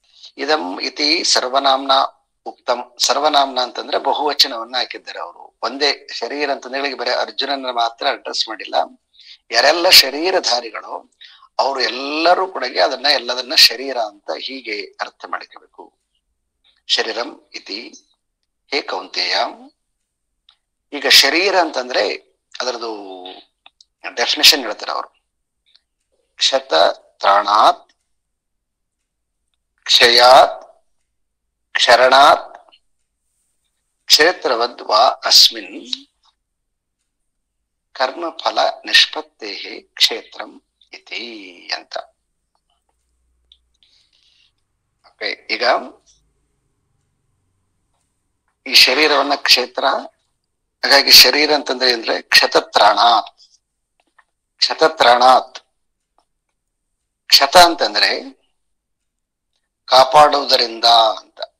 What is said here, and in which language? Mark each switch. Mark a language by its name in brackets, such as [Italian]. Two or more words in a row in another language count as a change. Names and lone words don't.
[Sanskrit] ಇದಂ ಇತಿ ಸರ್ವನಾಮ್ನ ಉಕ್ತಂ. [Kannada] ಸರ್ವನಾಮ್ನ ಅಂತಂದ್ರೆ ಬಹುವಚನವನ್ನ ಹಾಕಿದ್ದಾರೆ ಅವರು. ಒಂದೇ ಶರೀರ ಅಂತಂದ್ರೆ ಬರೀ ಅರ್ಜುನನ ಮಾತ್ರ ಅಡ್ರೆಸ್ ಮಾಡಿಲ್ಲ. ಯಾರೆಲ್ಲ ಶರೀರಧಾರಿಗಳು ಅವರು ಎಲ್ಲರೂ ಕೂಡ ಎಲ್ಲದನ್ನ ಶರೀರ ಅಂತ ಹೀಗೆ ಅರ್ಥ ಮಾಡ್ಕೋಬೇಕು. [Sanskrit] ಶರೀರಂ ಇತಿ ಹೇ ಕೌಂತೆಯ. [Kannada] ಈಗ ಶರೀರ ಅಂತಂದ್ರೆ ಅದರದು ಡೆಫಿನೇಷನ್ ಹೇಳ್ತಾರೆ ಅವರು. [Sanskrit] ಕ್ಷತ ತ್ರಾಣಾತ್ ಕ್ಷಯಾತ್ ಕ್ಷರಣಾತ್ ಕ್ಷೇತ್ರವದ್ ವಾ ಅಸ್ಮಿನ್ ಕರ್ಮಫಲ ನಿಷ್ಪತ್ತೇ ಕ್ಷೇತ್ರಂ ಇತಿ ಅಂತ. [Kannada] ಈಗ ಈ ಶರೀರವನ್ನ ಕ್ಷೇತ್ರ, ಹಾಗಾಗಿ ಶರೀರ ಅಂತಂದ್ರೆ ಅಂದ್ರೆ ಕ್ಷತತ್ರಾಣಾತ್. ಕ್ಷತತ್ರಾಣಾತ್, ಕ್ಷತ ಅಂತಂದ್ರೆ ಕಾಪಾಡುವುದರಿಂದ ಅಂತ.